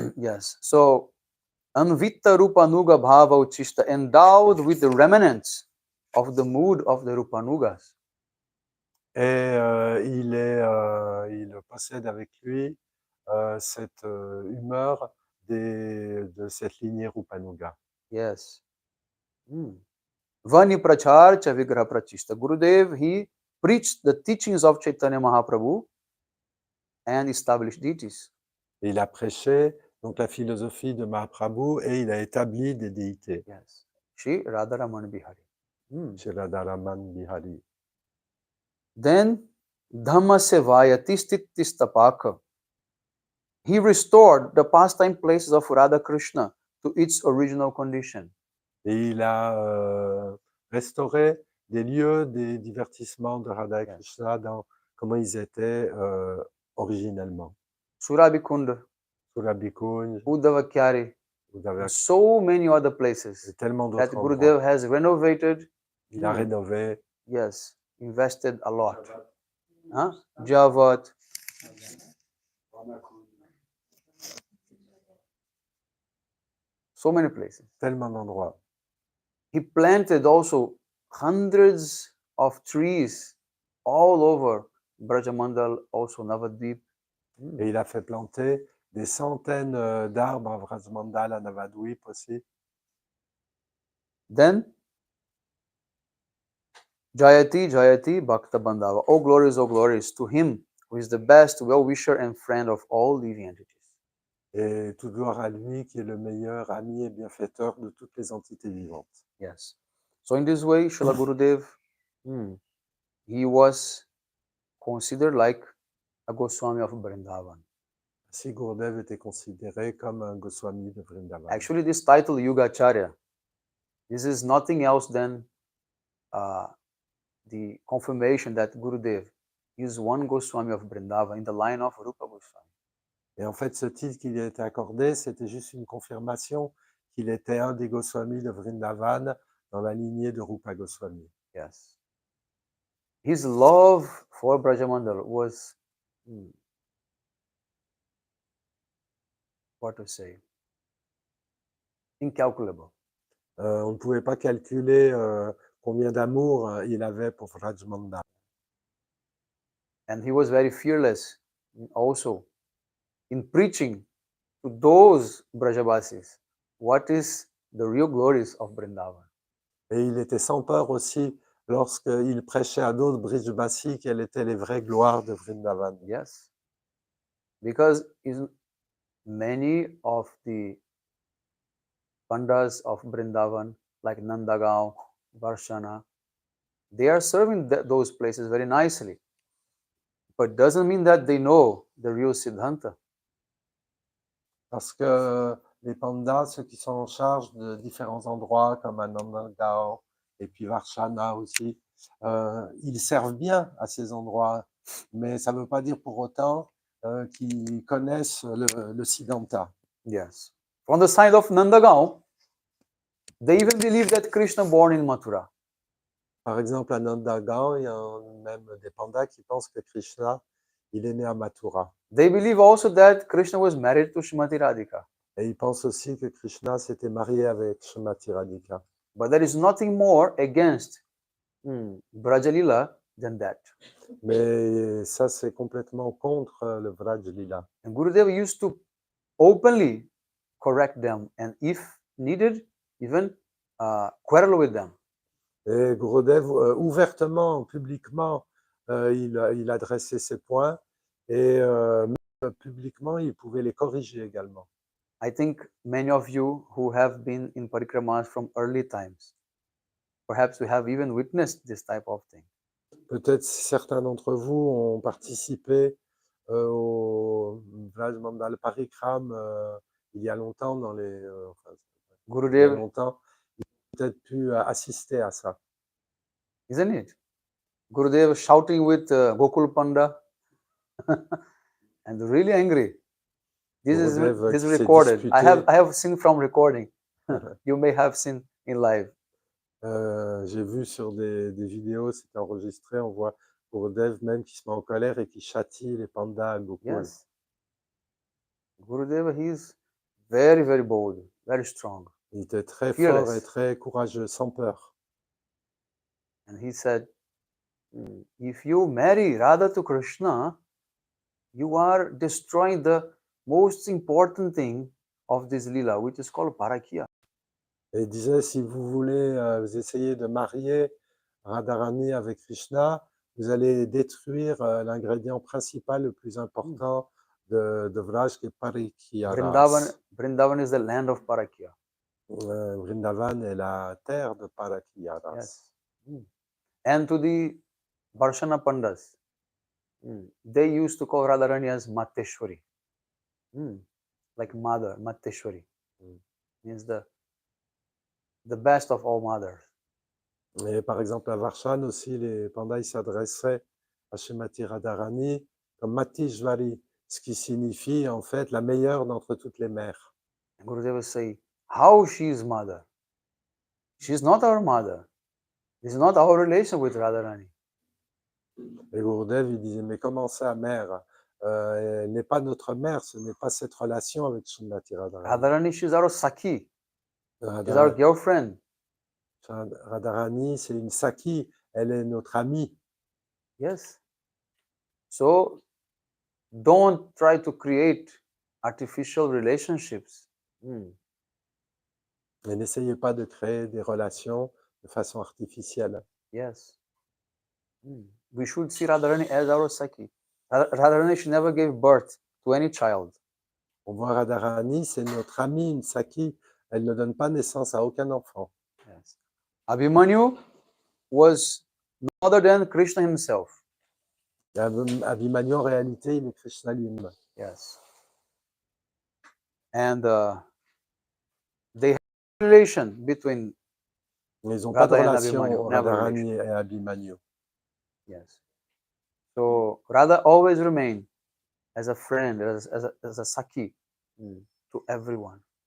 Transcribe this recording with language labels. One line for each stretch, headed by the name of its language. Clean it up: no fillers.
English: Yes. So,
Sanskrit: Anvita Rupanuga Bhava Uchishta,
English: endowed with the remnants of the mood of the Rupanugas.
French: Et il possède avec lui cette humeur de cette lignée Rupanuga.
Sanskrit: Yes. Vani Prachar cha Vigraha Prachista.
English: Gurudev, he preached the teachings of Chaitanya Mahaprabhu and established deities.
French: Et il a prêché Donc la philosophie de Mahaprabhu, et il a établi des déités
English: Yes. Shri Radharaman Bihari.
French: chez Radharaman Bihari.
Sanskrit: Then Dhamma Sevayati Stitistapaka.
English: He restored the pastime places of Radha Krishna to its original condition.
French: Et il a restauré des lieux des divertissements de Radha et
English: Yes.
French: Krishna dans comment ils étaient originellement.
English: Surabhikunda, Surabhikunj, Uddavakyari,
French: vous avez
English: and so many other places
French: tellement
English: that
French: d'autres endroits.
English: Gurudev has renovated.
French: Il a rénové
English: Yes, invested a lot. Huh? Javat. So many places.
French: tellement d'endroits.
English: He planted also hundreds of trees all over Brajamandal, also Navadvip.
French: Et il a fait planter des centaines d'arbres à Vrajmandal, à Navadvip aussi.
Sanskrit: Then Jayati, Jayati, Bhakta Bandhava.
English: Oh glories to him who is the best well-wisher and friend of all living entities.
French: Et toute gloire à lui qui est le meilleur ami et bienfaiteur de toutes les entités vivantes.
English: Yes. So in this way, Srila Gurudev, he was considered like a Goswami of Vrindavan.
French: Ainsi, Gurudev était considéré comme un Goswami de Vrindavan.
English: Actually, this title, Yugacharya, this is nothing else than the confirmation that Gurudev is one Goswami of Vrindavan in the line of Rupa Goswami.
French: Et en fait, ce titre qui lui a été accordé, c'était juste une confirmation qu'il était un des Goswamis de Vrindavan dans la lignée de Rupa Goswami.
English: Yes. His love for Brajamandal was, what to say, incalculable.
French: On ne pouvait pas calculer combien d'amour il avait pour Vrajmandal.
English: And he was very fearless also in preaching to those Brajavasis what is the real glories of Vrindavan.
French: Et il était sans peur aussi lorsqu'il prêchait à d'autres Brijbasi quelles étaient les vraies gloires de Vrindavan.
English: Yes. Because many of the Pandas of Vrindavan, like Nandagaon, Varshana, they are serving those places very nicely. But doesn't mean that they know the real Siddhanta.
French: Parce que les pandas, ceux qui sont en charge de différents endroits comme Anandagao et puis Varshana aussi, ils servent bien à ces endroits, mais ça ne veut pas dire pour autant qu'ils connaissent le Siddhanta.
English: Yes. From the side of Nandagaon, they even believe that Krishna born in Mathura.
French: Par exemple, à Nandagaon, il y a même des pandas qui pensent que Krishna, il est né à Mathura.
English: They believe also that Krishna was married to Srimati Radhika.
French: Et ils pensent aussi que Krishna s'était marié avec Srimati Radhika.
English: But there is nothing more against Brajalila than that.
French: Mais ça, c'est complètement contre le Vraj Lila.
English: And Gurudev used to openly correct them and if needed, even quarrel with them.
French: Et Gurudev, ouvertement, publiquement, il adressait ses points et même publiquement, il pouvait les corriger également.
English: I think many of you who have been in parikramas from early times, perhaps we have even witnessed this type of thing.
French: Peut-être certains d'entre vous ont participé au Vraj Mandal Parikram il y a longtemps, dans les, il y a
English: Gurudev,
French: longtemps, ils ont peut-être pu assister à ça.
English: isn't it? Gurudev shouting with Gokul Panda and really angry. This is
French: Gurudev qui s'est
English: recorded. I
French: disputé.
English: have seen from recording. You may have seen in live.
French: J'ai vu sur des vidéos, c'était enregistré, on voit Gurudev même qui se met en colère et qui châtie les pandas à Gokul.
English: Yes. Gurudeva, he is very, very bold, very strong.
French: Il était très
English: Fearless.
French: fort et très courageux, sans peur.
English: And he said, if you marry Radha to Krishna, you are destroying the most important thing of this lila, which is called parakya.
French: Et il disait, si vous voulez, vous essayez de marier Radharani avec Krishna, vous allez détruire l'ingrédient principal le plus important de Vraj qui est Parikyaras.
English: Vrindavan is the land of Parakya.
French: Vrindavan est la terre de Parakyaras.
English: Yes. And to the Varshana Pandas, they used to call Radharani as Mateshwari. Like mother, Mateshwari. Means the best of all mothers.
French: Et par exemple, à Varshan aussi, les pandas s'adressaient à Srimati Radharani comme Matishvari, ce qui signifie en fait la meilleure d'entre toutes les mères.
English: And Gurudeva say, how she is mother? She is not our mother. This is not our relation with Radharani.
French: Et Gurudev, il disait, mais comment ça, mère? Elle n'est pas notre mère, ce n'est pas cette relation avec Srimati Radharani.
English: Radharani, she is our Sakhi. She is our Radharani, girlfriend.
French: Radharani, c'est une Sakhi, elle est notre amie.
English: Yes. So don't try to create artificial relationships.
French: Mais n'essayez pas de créer des relations de façon artificielle.
English: Yes. We should see Radharani as our Sakhi. Radharani, she never gave birth to any child.
French: On voit Radharani, c'est notre amie, une Sakhi. Elle ne donne pas naissance à aucun enfant.
English: Yes. Abhimanyu was no other than Krishna himself.
French: Et Abhimanyu, en réalité, il est Krishna lui-même.
English: Yes. And they have a relation between
French: Mais ils n'ont pas de
English: Radha and
French: relation,
English: Abhimanyu, never
French: Radharani et Abhimanyu.
English: Yes. So Radha always remained as a friend, as a Sakhi to everyone.